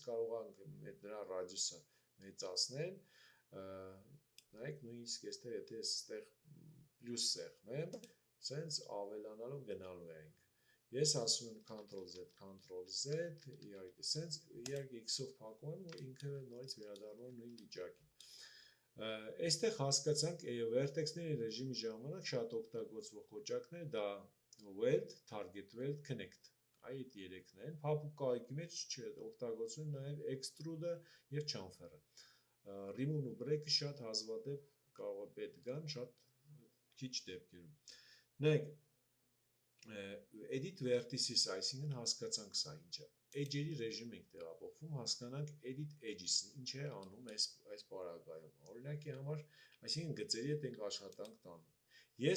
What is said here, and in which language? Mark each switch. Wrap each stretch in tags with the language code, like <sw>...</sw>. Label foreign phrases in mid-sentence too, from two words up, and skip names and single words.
<hy>կարող է նրա ռադիուսը մեծացնել, նայեք նույնիսկ այստեղ, եթե ես այստեղ պլյուս սեղմեմ, սենց ավելանալով գնալու է ինքը։ Ես ասում եմ Ctrl Z, իհարկե, սենց իհարկե X-ով փակում եմ ու ինքը նորից վերադառնում է նույն վիճակին։ Այստեղ հասկացանք vertex-ների ռեժիմի ժամանակ շատ օգտագործվող կոճակներ դա</hy> <en>weld, target weld, connect։</en> <hy>Այդ երեքն են, փափուկ կահույքի մեջ օգտագործվում են նաև extrude-ը եւ chamfer-ը։ Remove ու break-ը շատ հազվադեպ կարող է պետք գան, շատ քիչ դեպքերում։ Նայեք,</hy> <en>edit vertices,</en> <hy>այսինքն հասկացանք սա ինչ է։ Edge-երի ռեժիմ ենք տեղափոխվում, հասկանանք</hy> <en>edit edges-</en> <hy>ը ինչ է անում այս պարագայում։ Օրինակի համար, այսինքն գծերի հետ ենք աշխատանք տանում։ Ես</hy>